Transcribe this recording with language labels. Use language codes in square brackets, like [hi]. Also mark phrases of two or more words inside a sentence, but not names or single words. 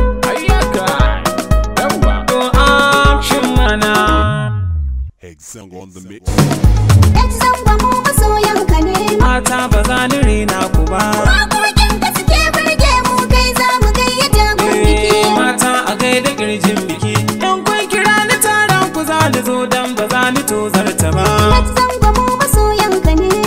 [ha] Ayyaka. Yawwa. To, action mana. [en] Head song on the mix. [ha] Yan zango mu masoyan ka ne. Mata ba za ni rena ku ba. Waƙoƙin ka suke burge mu, kai za mu gayyata gun biki. Eh, mata a gaida ƙirjin biki. In kun kira ni taron ku za ni zo dan ba za ni tozarta ba. Yan zango mu masoyan ka ne.